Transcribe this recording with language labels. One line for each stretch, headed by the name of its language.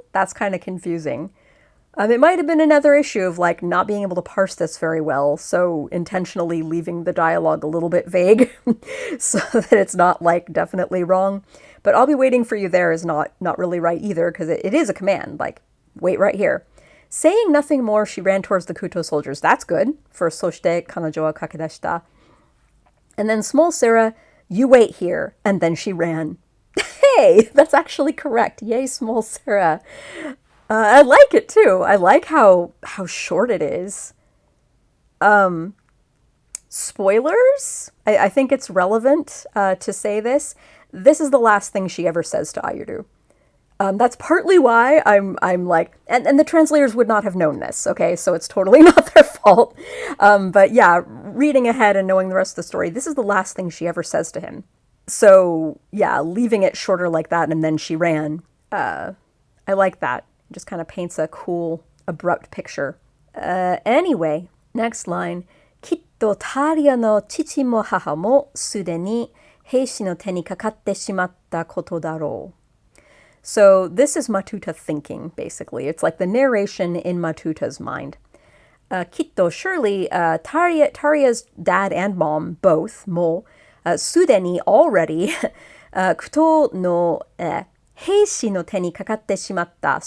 English: That's kind of confusing. It might have been another issue of, like, not being able to parse this very well, so intentionally leaving the dialogue a little bit vague so that it's not, like, definitely wrong. But I'll be waiting for you there is not really right either, because it is a command, like, wait right here. Saying nothing more, she ran towards the Kuto soldiers. That's good for
Japanese: そして彼女は駆け出した.
English: And then small Sarah, you wait here, and then she ran. Hey, that's actually correct. Yay, small Sarah. I like it too. I like how short it is. Spoilers? I think it's relevant to say this. This is the last thing she ever says to Ayuru. That's partly why I'm like, and the translators would not have known this, okay? So it's totally not their fault. But yeah, reading ahead and knowing the rest of the story, this is the last thing she ever says to him. So yeah, leaving it shorter like that and then she ran. I like that. It just kind of paints a cool, abrupt picture. Anyway, next line.
Japanese: きっとタリアの父も母もすでに兵士の手にかかってしまったことだろう.
English: So this is Matuta thinking, basically. It's like the narration in Matuta's mind. Kitto, surely, Taria's dad and mom, both, mo, sudeni, already,
Japanese: kuto no heishi no te ni kakatte shimatta.